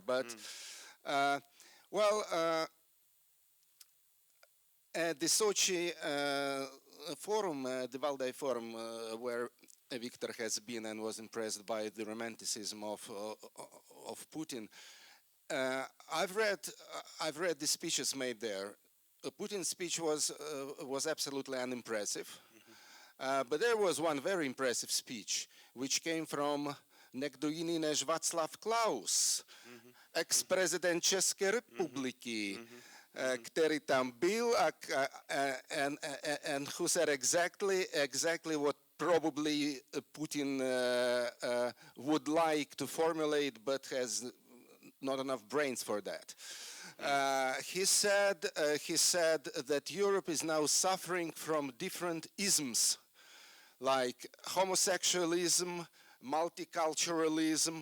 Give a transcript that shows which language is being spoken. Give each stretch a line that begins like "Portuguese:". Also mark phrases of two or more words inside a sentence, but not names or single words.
English: But at the Sochi forum, the Valdai forum, where Viktor has been and was impressed by the romanticism of Putin, I've read the speeches made there. Putin's speech was absolutely unimpressive. But there was one very impressive speech, which came from
Russian: некто именитый
English: Václav Klaus, ex-president
Czech: České republiky, který tam byl
English: and who said exactly what probably Putin would like to formulate, but has not enough brains for that. He said that Europe is now suffering from different isms, like homosexualism, multiculturalism,